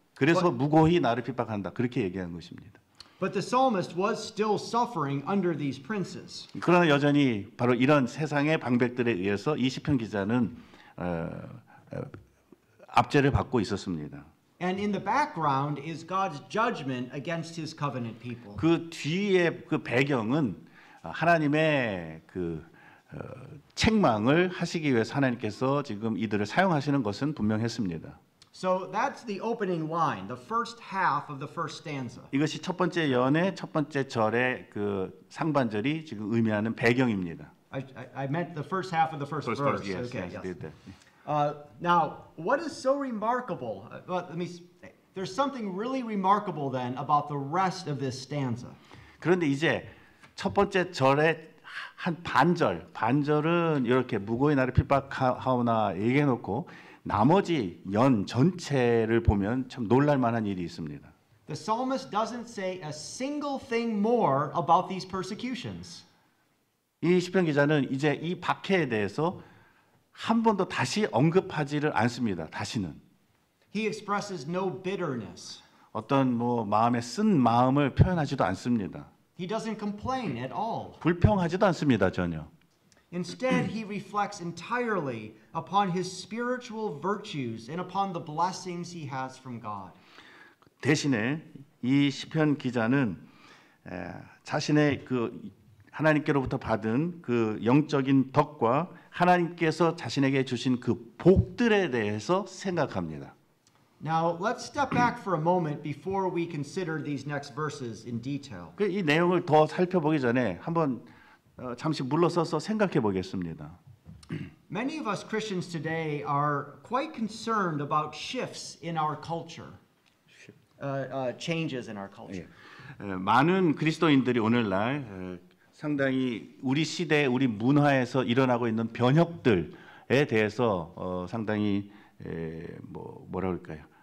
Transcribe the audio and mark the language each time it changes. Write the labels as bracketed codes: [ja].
[ko] 그래서 무고히 나를 핍박한다 그렇게 얘기한 것입니다. [en] But the psalmist was still suffering under these princes. [ko] 그러나 여전히 바로 이런 세상의 방백들에 의해서 이 시편 기자는 압제를 받고 있었습니다. [en] And in the background is God's judgment against his covenant people. [ko] 그 뒤에 그 배경은 하나님의 그 책망을 하시기 위해서 하나님께서 지금 이들을 사용하시는 것은 분명했습니다. [en] So that's the opening line, the first half of the first stanza. [ko] 이것이 첫 번째 연의 첫 번째 절의 그 상반절이 지금 의미하는 배경입니다. [en] I meant the first half of the first verse. Yes, Okay, yes, yes. [ko] 네, 네. [en] Now, what is so remarkable? There's something really remarkable then about the rest of this stanza. [ko] 그런데 이제 첫 번째 절의 한 반절은 이렇게 무고의 나를 핍박하오나 얘기해 놓고 나머지 연 전체를 보면 참 놀랄 만한 일이 있습니다. [en] The psalmist doesn't say a single thing more about these persecutions. [ko] 이 시편 기자는 이제 이 박해에 대해서 한 번도 다시 언급하지를 않습니다. 다시는 [en] He expresses no bitterness. [ko] 어떤 뭐 마음에 쓴 마음을 표현하지도 않습니다. [en] He doesn't complain at all. [ko] 불평하지도 않습니다. 전혀. [en] Instead, he reflects entirely upon his spiritual virtues and upon the blessings he has from God. [ko] 대신에 이 시편 기자는 자신의 그 하나님께로부터 받은 그 영적인 덕과 하나님께서 자신에게 주신 그 복들에 대해서 생각합니다. [en] Now, let's step back for a moment before we consider these next verses in detail. [ko] 이 내용을 더 살펴보기 전에 한번 잠시 물러서서 생각해 보겠습니다. [en] Many of us Christians today are quite concerned about shifts in our culture, changes in our culture. [ko] 많은 그리스도인들이 오늘날 상당히 우리 시대, 우리 문화에서 일어나고 있는 변혁들에 대해서 상당히 뭐라 그럴까요?